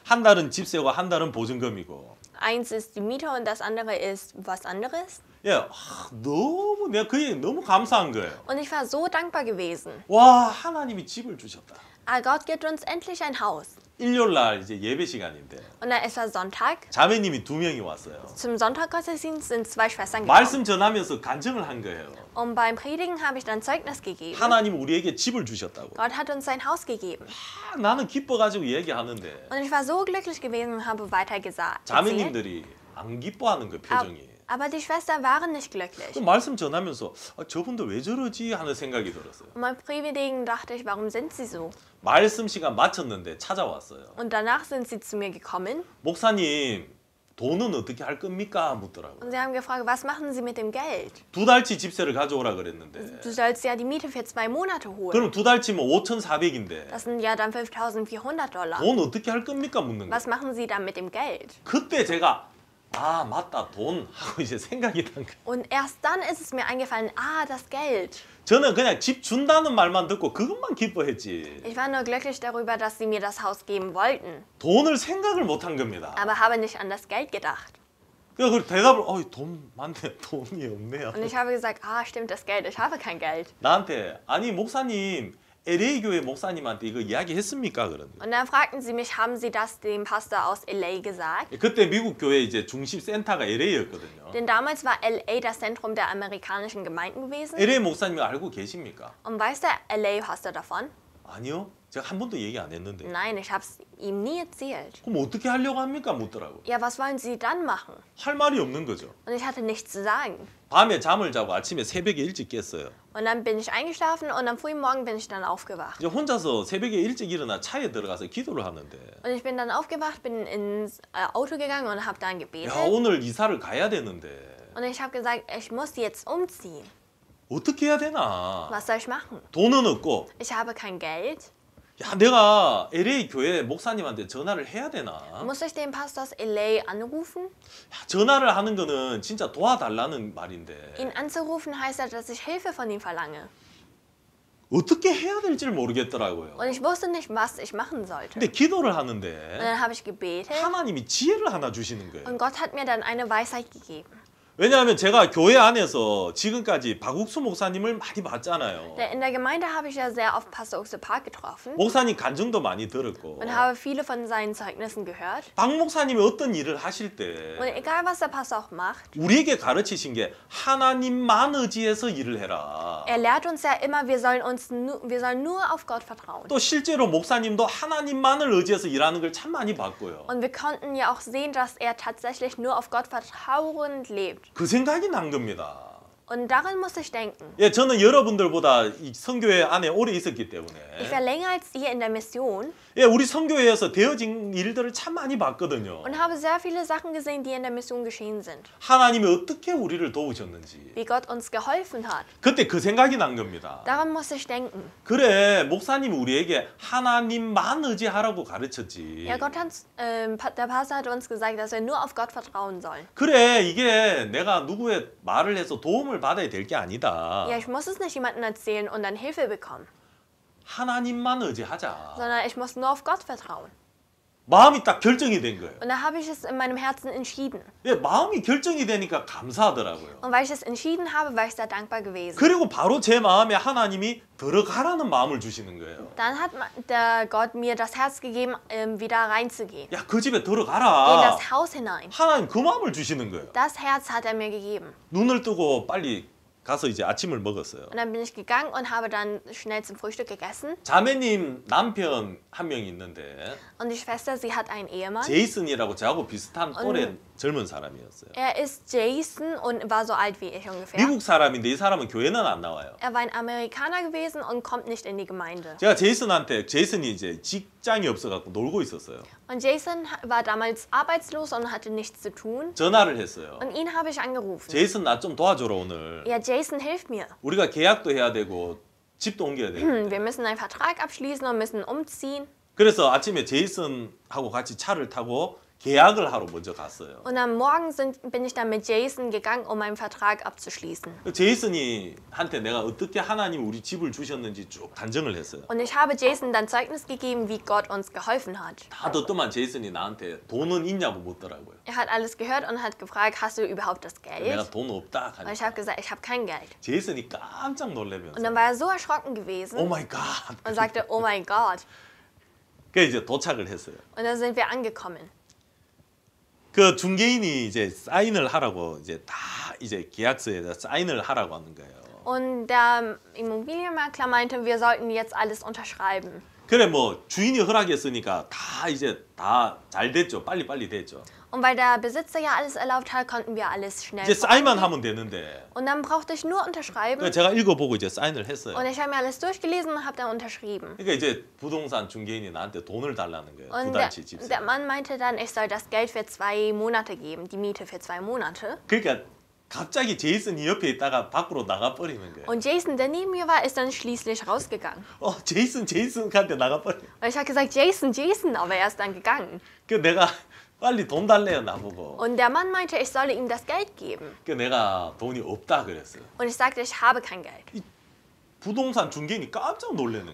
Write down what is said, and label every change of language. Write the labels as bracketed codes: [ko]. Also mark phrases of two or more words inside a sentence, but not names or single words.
[ko] 한 달은 집세고 한 달은 보증금이고. [de] Eins ist die Miete und das andere ist was anderes. [ko] 예, 너무 내가 그 얘기 너무 감사한 거예요. [de] Und ich war so dankbar gewesen. [ko] 와, 하나님이 집을 주셨다. [de] Ah, Gott gibt uns endlich ein Haus. [ko] 일요일 날 이제 예배 시간인데 [de] Und dann ist es Sonntag. [ko] 자매님이 2명이 왔어요. [de] Zum Sonntaggottesdienst sind 2 Schwestern gekommen. [ko] 말씀 전하면서 간증을 한 거예요. [de] Und beim Predigen habe ich dann Zeugnis gegeben. [ko] 하나님 우리에게 집을 주셨다고. [de] Gott hat uns sein Haus gegeben. [ko] 나는 기뻐가지고 얘기하는데 [de] Und ich war so glücklich gewesen und habe weiter gesagt. [ko] 자매님들이 안 기뻐하는 거 표정이. [de] Aber die Schwestern waren nicht glücklich. [ko] 그 말씀 전하면서 저분들 왜 저러지 하는 생각이 들었어요. [de] Und beim Predigen dachte ich, warum sind sie so? [ko] 말씀 시간 마쳤는데 찾아왔어요. [de] Und danach sind sie zu mir gekommen [ko] 목사님 돈은 어떻게 할 겁니까? 묻더라고요. [de] und sie haben gefragt, was machen sie mit dem Geld? [ko] 2달치 집세를 가져오라 그랬는데 [de] Du sollst ja die Miete für 2 Monate holen. [ko] 그럼 2달치면 5,400인데 [de] Das sind ja dann $5.400. [ko] 돈 어떻게 할 겁니까? 묻는 거예요. [de] Was machen sie dann mit dem Geld? [ko] 그때 제가 아 맞다 돈 하고 이제 생각이 난 거예요. [de] Und erst dann ist es mir eingefallen, das Geld. [ko] 저는 그냥 집 준다는 말만 듣고 그것만 기뻐했지 [de] Ich war nur glücklich darüber, dass sie mir das Haus geben wollten, [ko] 돈을 생각을 못 한 겁니다. [de] aber habe nicht an das Geld gedacht. [ko] 그 대답을 돈 많네 돈이 없네요. [de] Und ich habe gesagt, stimmt das Geld, ich habe kein Geld. [ko] 나한테 아니 목사님 LA 교회 목사님한테 이거 이야기했습니까? 그러는 거예요. [de] Und dann fragten sie mich, haben sie das dem Pastor aus LA gesagt? [ko] 그때 미국 교회 이제 중심 센터가 LA였거든요. [de] Denn damals war LA das Zentrum der amerikanischen Gemeinden gewesen. [ko] LA 목사님 알고 계십니까? [de] Und weiß der LA-Pastor davon? [ko] 아니요. 제가 한 번도 얘기 안 했는데. [de] Nein, ich habe es ihm nie erzählt. [ko] 그럼 어떻게 하려고 합니까? 묻더라고. [de] Ja, was wollen sie dann machen? [ko] 할 말이 없는 거죠. [de] Und ich hatte nichts zu sagen. [ko] 밤에 잠을 자고 아침에 새벽에 일찍 깼어요. [de] Und dann bin ich eingeschlafen und am frühen Morgen bin ich dann aufgewacht. [ko] 이제 혼자서 새벽에 일찍 일어나 차에 들어가서 기도를 하는데 [de] Und ich bin dann aufgewacht, bin ins Auto gegangen und habe dann [ko] 야 [de] gebetet. [ko] 오늘 이사를 가야 되는데 [de] Und ich habe gesagt, ich muss jetzt umziehen. [ko] 어떻게 해야 되나? [de] Was soll ich machen? [ko] 돈은 없고 [de] Ich habe kein Geld. [ko] 야 내가 LA 교회 목사님한테 전화를 해야 되나? [de] Muss ich den Pastor aus LA anrufen? [ko] 야, 전화를 하는 거는 진짜 도와달라는 말인데 [de] Ihn anzurufen heißt ja, dass ich Hilfe von ihm verlange. [ko] 어떻게 해야 될지를 모르겠더라고요. [de] Und ich wusste nicht, was ich machen sollte. [ko] 근데 기도를 [de] Und [ko] 하는데 [de] dann habe ich gebetet [ko] 하나님이 지혜를 하나 주시는 거예요. [de] und Gott hat mir dann eine Weisheit gegeben. [ko] 왜냐하면 제가 교회 안에서 지금까지 박욱수 목사님을 많이 봤잖아요. [de] Denn in der Gemeinde habe ich ja sehr oft Pastor Uxe Park getroffen [ko] 목사님 간증도 많이 들었고 [de] und habe viele von seinen Zeugnissen gehört. [ko] 박 목사님이 어떤 일을 하실 때 [de] Und egal, was der Pastor auch macht, [ko] 우리에게 가르치신 게 하나님만 의지해서 일을 해라. [de] er lehrt uns ja immer, wir sollen nur auf Gott vertrauen. [ko] 또 실제로 목사님도 하나님만을 의지해서 일하는 걸 참 많이 봤고요. [de] Und wir konnten ja auch sehen, dass er tatsächlich nur auf Gott vertrauend lebt. [ko] 그 생각이 난 겁니다. [de] Und daran muss ich denken. [ko] 예, 저는 여러분들보다 이 선교회 안에 오래 있었기 때문에 [de] Ich war länger als ihr in der Mission [ko] 예, 우리 선교회에서 되어진 일들을 참 많이 봤거든요. [de] und habe sehr viele Sachen gesehen, die in der Mission geschehen sind. [ko] 하나님이 어떻게 우리를 도우셨는지 [de] Wie Gott uns geholfen hat. [ko] 그때 그 생각이 난 겁니다. [de] Daran muss ich denken. [ko] 그래, 목사님이 우리에게 하나님만 의지하라고 가르쳤지. [de] Ja, der Pastor hat uns gesagt, dass wir nur auf Gott vertrauen sollen. [ko] 그래, 이게 내가 누구의 말을 해서 도움을 받아야 될 게 아니다. [de] Ja, ich muss es nicht jemandem erzählen und dann Hilfe bekommen, [ko] 하나님만 의지하자. [de] sondern ich muss nur auf Gott vertrauen. [ko] 마음이 딱 결정이 된 거예요. [de] Und da habe ich es in meinem Herzen entschieden. [ko] 예, 마음이 결정이 되니까 감사하더라고요. [de] Und weil ich es entschieden habe, war ich sehr dankbar gewesen. [ko] 그리고 바로 제 마음에 하나님이 들어가라는 마음을 주시는 거예요. [de] Dann hat der Gott mir das Herz gegeben, wieder reinzugehen. [ko] 야, 그 집에 [de] In [ko] 들어가라. [de] das Haus hinein. [ko] 하나님 그 마음을 주시는 거예요. [de] Das Herz hat er mir gegeben. [ko] 눈을 뜨고 빨리 가서 이제 아침을 먹었어요. [de] Und dann bin ich gegangen und habe dann schnell zum Frühstück gegessen. [ko] 자매님 남편 한 명이 있는데 [de] Und die Schwester, sie hat einen Ehemann. [ko] 제이슨이라고 저하고 비슷한 또래 젊은 사람이었어요. [de] Er ist Jason und war so alt wie ich ungefähr. [ko] 미국 사람인데 이 사람은 교회는 안 나와요. [de] Er war ein Amerikaner gewesen und kommt nicht in die Gemeinde. [ko] 제가 제이슨이 이제 직장이 없어갖고 놀고 있었어요. [de] Und Jason war damals arbeitslos und hatte nichts zu tun. [ko] 전화를 했어요. [de] Und ihn habe ich angerufen. [ko] 제이슨 나 좀 도와줘라 오늘. [de] Ja, Jason, hilf mir. [ko] 우리가 계약도 해야 되고 집도 옮겨야 되고. [de] Wir müssen einen Vertrag abschließen und müssen umziehen. [ko] 그래서 아침에 제이슨하고 같이 차를 타고 계약을 하러 먼저 갔어요. [de] Und am Morgen bin ich dann mit Jason gegangen, um einen Vertrag abzuschließen. [ko] 제이슨이 한테 내가 어떻게 하나님 우리 집을 주셨는지 쭉 단정을 했어요. [de] Und ich habe Jason dann Zeugnis gegeben, wie Gott uns geholfen hat. [ko] 다 듣더만 제이슨이 나한테 돈은 있냐고 묻더라고요. [de] Er hat alles gehört und hat gefragt, hast du überhaupt das [ko] 내가 [de] Geld? [ko] 돈 없다 [de] Und ich [ko] 하니까 [de] habe gesagt, ich habe kein Geld. [ko] 제이슨이 깜짝 [de] Und [ko] 놀라면서 [de] dann war er so erschrocken gewesen [en] oh my god. [de] und sagte, oh mein Gott. [ko] 그 이제 도착을 했어요. [de] Und dann sind wir angekommen. [ko] 그 중개인이 이제 사인을 하라고 이제 다 이제 계약서에 사인을 하라고 하는 거예요. [de] Und der Immobilienmakler meinte, wir sollten jetzt alles unterschreiben. [ko] 그래 뭐 주인이 허락했으니까 다 이제 다 잘 됐죠. 빨리 됐죠. [de] Und weil der Besitzer ja alles erlaubt hat, konnten wir alles schnell [ko] 이제 사인만 [de] vorangehen. [ko] 하면 되는데 [de] Und dann brauchte ich nur unterschreiben. [ko] 그래서 제가 읽어보고 이제 사인을 했어요. [de] Und ich habe mir alles durchgelesen und habe dann unterschrieben. [ko] 그러니까 이제 부동산 중개인이 나한테 돈을 달라는 거예요. [de] Und [ko] 두 달치 집세. [de] der Mann meinte dann, ich soll das Geld für 2 Monate geben, die Miete für 2 Monate. [ko] 그러니까 갑자기 제이슨이 옆에 있다가 밖으로 나가 버리는 거예요. [de] Und Jason, der neben mir war, ist dann schließlich rausgegangen. [ko] 제이슨한테 나가 버려. [de] Und ich habe gesagt, Jason, aber er ist dann gegangen. [ko] 그 내가 빨리 돈 달래요 나보고. [de] Und der Mann meinte, ich solle ihm das Geld geben. [ko] 그 내가 돈이 없다 그랬어요. [de] Und ich sagte, ich habe kein Geld. [ko] 부동산 중개인이 깜짝 놀라는